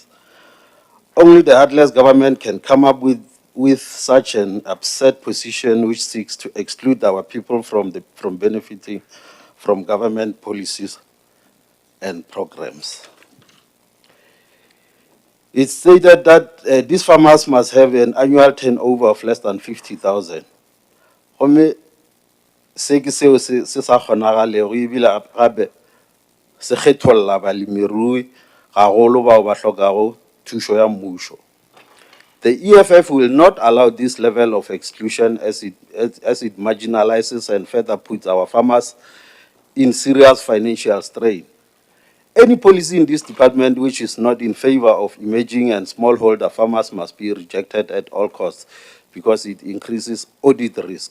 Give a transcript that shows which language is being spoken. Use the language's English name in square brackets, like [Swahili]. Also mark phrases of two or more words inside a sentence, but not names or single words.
[English] Only the heartless government can come up with such an absurd position which seeks to exclude our people from benefiting from government policies and programs. It's stated that these farmers must have an annual turnover of less than 50,000. [Northern Sotho] Se ke seo se sa kgonagalego ebile gape se kgetholla balemirui gagolo bao ba hlokago thušo ya mmušo. [English] The EFF will not allow this level of exclusion as it marginalizes and further puts our farmers in serious financial strain. Any policy in this department which is not in favor of emerging and smallholder farmers must be rejected at all costs because it increases audit risk.